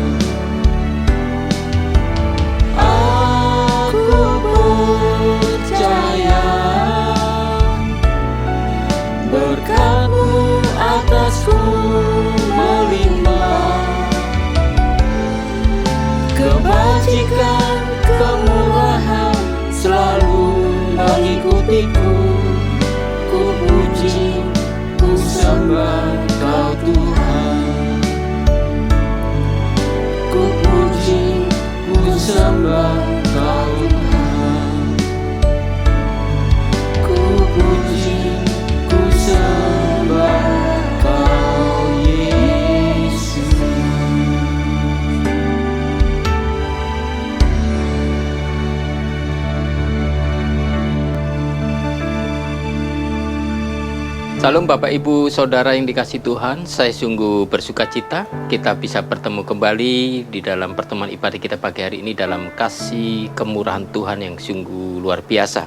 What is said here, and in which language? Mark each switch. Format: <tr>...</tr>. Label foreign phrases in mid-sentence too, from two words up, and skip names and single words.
<id>Aku percaya berkat-Mu atasku melimpah, kebajikan, kemurahan selalu mengikutiku. Ku puji, ku sembah Kau Tuhan. Ku puji, ku sembah Kau Tuhan. Ku puji, ku sembah Kau Yesus. Salam Bapak Ibu Saudara yang dikasihi Tuhan, saya sungguh bersuka cita kita bisa bertemu kembali di dalam pertemuan ibadah kita pagi hari ini dalam kasih kemurahan Tuhan yang sungguh luar biasa.</id>